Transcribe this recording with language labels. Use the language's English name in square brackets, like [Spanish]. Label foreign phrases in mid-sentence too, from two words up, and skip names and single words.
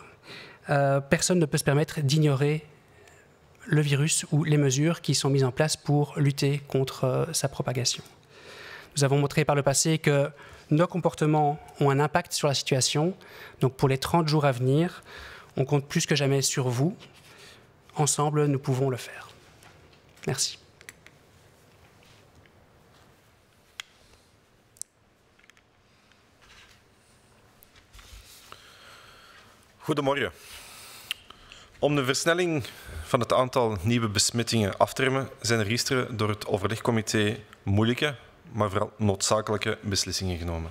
[French] Personne ne peut se permettre d'ignorer le virus ou les mesures qui sont mises en place pour lutter contre sa propagation. Nous avons montré par le passé que nos comportements ont un impact sur la situation. Donc pour les 30 jours à venir, on compte plus que jamais sur vous. Ensemble, nous pouvons le faire. Merci. [Dutch] Goedemorgen. Om de versnelling van het aantal nieuwe besmettingen af te remmen, zijn er gisteren door het overlegcomité moeilijke, maar vooral noodzakelijke beslissingen genomen.